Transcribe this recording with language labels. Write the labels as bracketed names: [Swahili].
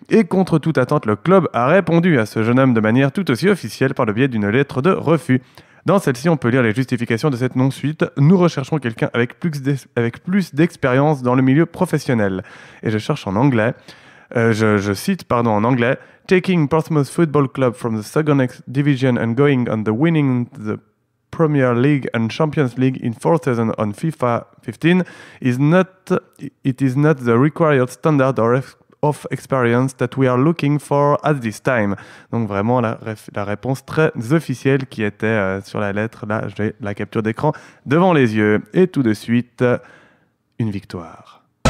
[French] Et contre toute attente, le club a répondu à ce jeune homme de manière tout aussi officielle par le biais d'une lettre de refus. Dans celle-ci, on peut lire les justifications de cette non-suite. Nous recherchons quelqu'un avec plus d'expérience dans le milieu professionnel. Et je cherche en anglais. Je cite en anglais. [English] Taking Portsmouth Football Club from the second division and going on the winning the Premier League and Champions League in 4 seasons on FIFA 15 is not the required standard of experience that we are looking for at this time. [French] Donc vraiment la réponse très officielle qui était sur la lettre. Là, j'ai la capture d'écran devant les yeux. Et tout de suite, une victoire.